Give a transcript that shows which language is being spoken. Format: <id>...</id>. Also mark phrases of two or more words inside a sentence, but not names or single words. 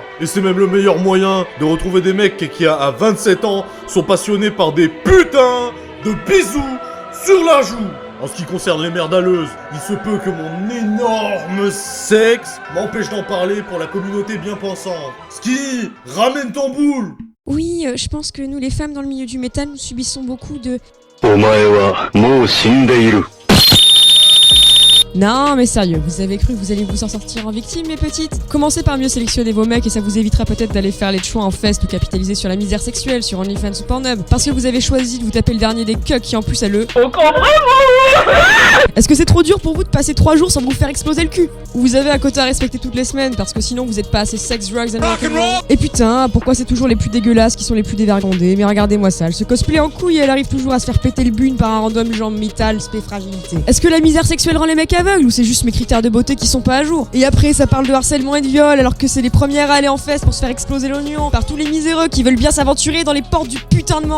<fr>Et c'est même le meilleur moyen de retrouver des mecs qui à 27 ans sont passionnés par des putains de bisous sur la joue. En ce qui concerne les merdaleuses, il se peut que mon énorme sexe m'empêche d'en parler pour la communauté bien pensante. Ski, ramène ton boule. Oui, je pense que nous les femmes dans le milieu du métal, nous subissons beaucoup de...</fr> <ja>お前はもう死んでいる。</ja> <fr>Non mais sérieux, vous avez cru que vous alliez vous en sortir en victime mes petites? Commencez par mieux sélectionner vos mecs et ça vous évitera peut-être d'aller faire les choix en fest ou capitaliser sur la misère sexuelle sur OnlyFans ou Pornhub. Parce que vous avez choisi de vous taper le dernier des cucks qui en plus a le... Est-ce que c'est trop dur pour vous de passer 3 jours sans vous faire exploser le cul? Ou vous avez un quota à respecter toutes les semaines parce que sinon vous êtes pas assez</fr> <en>sex, drugs and rock'n'roll?</en> <fr>Et putain, pourquoi c'est toujours les plus dégueulasses qui sont les plus dévergondées? Mais regardez-moi ça, elle se cosplay en couille et elle arrive toujours à se faire péter le bune par un random genre métal, spé fragilité. Est-ce que la misère sexuelle rend les mecs aveugles ou c'est juste mes critères de beauté qui sont pas à jour? Et après ça parle de harcèlement et de viol alors que c'est les premières à aller en fest pour se faire exploser l'oignon par tous les miséreux qui veulent bien s'aventurer dans les portes du putain de Mordor.</fr>